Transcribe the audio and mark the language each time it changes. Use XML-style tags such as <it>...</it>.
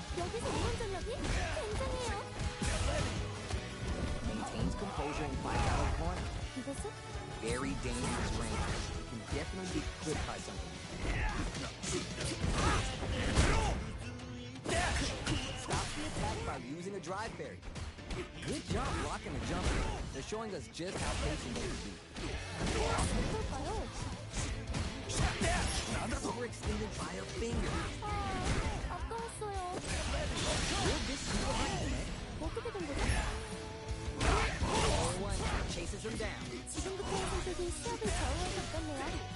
<ko>여기서 이번 전력이 굉장해요.</ko> <en>Maintains composure and fights out of the corner.</en> <ko>이것은</ko> <en>Very dangerous range. Can definitely be clipped by something. Stops the attack by using a drive parry. Good job blocking the jump. They're showing us just how patient they can be.</en> <ko>어떨까요?</ko> <en>Overextended by a finger.</en> <ko>아까웠어요.</ko> <en>Will this see what happened?</en> <ko>어떻게 된 거죠?</ko> <en>Player 1 chases him down.</en> <ko>지금부터의 선택이 시합을 좌우할 것 같네요.</ko>